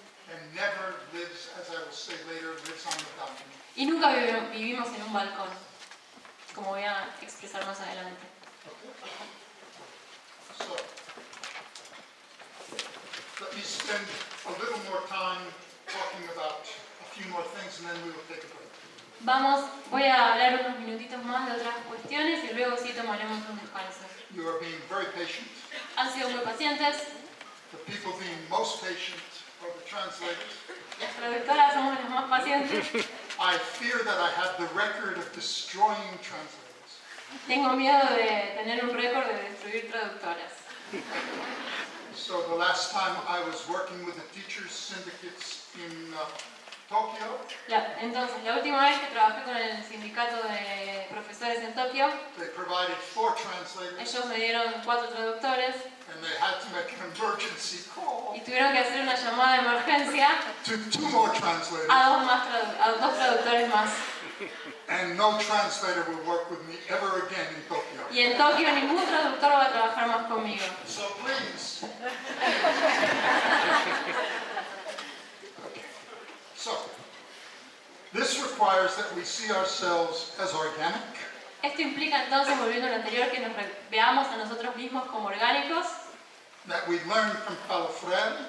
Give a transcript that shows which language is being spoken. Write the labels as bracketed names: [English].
[English] and never lives, as I will say later, lives on the balcony. [Spanish] y nunca vivimos en un balcón, como voy a expresar más adelante. [English] So, let me spend a little more time talking about a few more things, and then we will take a break. [Spanish] Voy a hablar unos minutitos más de otras cuestiones y luego sí tomaremos un descanso. [English] You are being very patient. [Spanish] Han sido muy pacientes, [English] The people being most patient are the translators. [Spanish] las traductoras somos las más pacientes. [English] I fear that I have the record of destroying translators. [Spanish] Tengo miedo de tener un récord de destruir traductoras. [English] So the last time I was working with the teachers' syndicates in Tokyo, [Spanish] Entonces, la última vez que trabajé con el sindicato de profesores en Tokio, [English] they provided 4 translators, [Spanish] ellos me dieron 4 traductores [English] and they had to make an emergency call [Spanish] y tuvieron que hacer una llamada de emergencia [English] to 2 more translators, [Spanish] a 2 traductores más. [English] and no translator will work with me ever again in Tokyo. [Spanish] Y en Tokio ningún traductor va a trabajar más conmigo. [English] So please. Okay. So, this requires that we see ourselves as organic, [Spanish] Esto implica entonces, volviendo a lo anterior, que nos veamos a nosotros mismos como orgánicos, [English] that we learn from Paulo Freire,